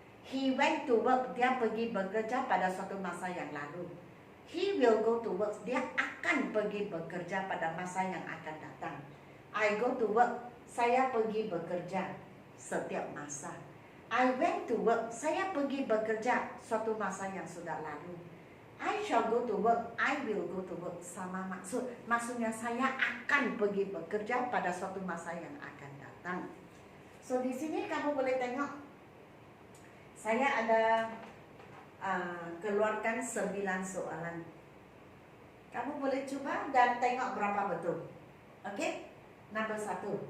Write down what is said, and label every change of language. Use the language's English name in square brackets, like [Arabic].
[English] He went to work, [Malay] dia pergi bekerja pada suatu masa yang lalu. [English] He will go to work, [Malay] dia akan pergi bekerja pada masa yang akan datang. [English] I go to work, [Malay] saya pergi bekerja setiap masa. [English] I went to work, [Malay] saya pergi bekerja suatu masa yang sudah lalu. [English] I shall go to work, I will go to work, [Malay] sama maksud. Maksudnya saya akan pergi bekerja pada suatu masa yang akan datang. So di sini kamu boleh tengok, saya ada keluarkan 9 soalan. Kamu boleh coba dan tengok berapa betul. Oke? Nombor 1.